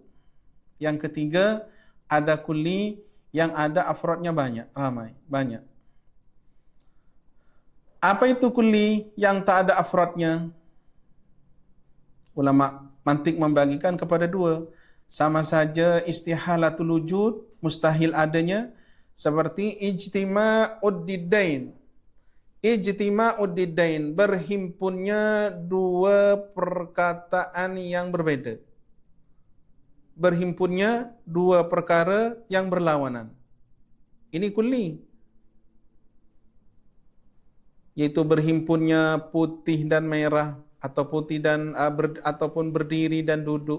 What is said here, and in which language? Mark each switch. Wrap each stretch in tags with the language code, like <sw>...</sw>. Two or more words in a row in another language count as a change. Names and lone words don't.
<id>Yang ketiga, ada kulli yang ada afrodnya banyak. Apa itu kulli yang tak ada afrodnya? Ulama mantik membagikan kepada 2. Sama saja</id> <ar>استحالة الوجود,</ar> <id>mustahil adanya, seperti</id> <ar>اجتماع الضدين. اجتماع الضدين,</ar> <id>berhimpunnya 2 perkataan yang berbeda. Berhimpunnya 2 perkara yang berlawanan. Ini kulli. Yaitu berhimpunnya putih dan merah, atau putih dan ataupun berdiri dan duduk.</id>